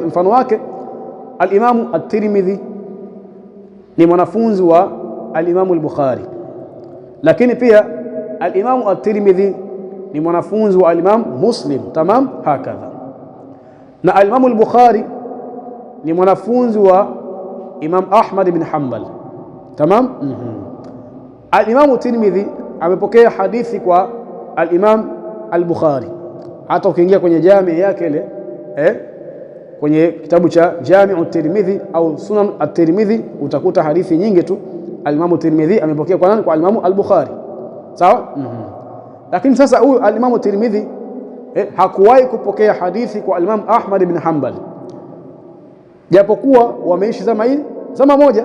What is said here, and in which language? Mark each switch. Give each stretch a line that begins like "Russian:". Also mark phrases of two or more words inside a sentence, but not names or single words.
Swahili: Mfano wake al-Imamu at-Tirmidhi ni mwanafunzi wa al-Imamu al-Bukhari, lakini pia al-Imamu at-Tirmidhi ni mwanafunzi wa al-Imam Muslim.
Arabic: تمام. هكذا.
Swahili: Na al-Imamu al-Bukhari ni mwanafunzi wa Imam Ahmad ibn Hanbal. Tamam. Al-Imamu at-Tirmidhi amepokea hadithi kwa al-Imam al-Bukhari. Hata ukiingia kwenye jami yake ile kwenye kitabu cha Jami'u at-Tirmidhi au Sunan at-Tirmidhi utakuta hadithi nyingi tu al-Imamu at-Tirmidhi amepokea kwa nani? Kwa al-Imamu al-Bukhari. Sawa? Lakini sasa huyu al-Imamu at-Tirmidhi hakuwahi kupokea hadithi kwa al-Imam Ahmad ibn Hanbal, japokuwa wameishi zama moja.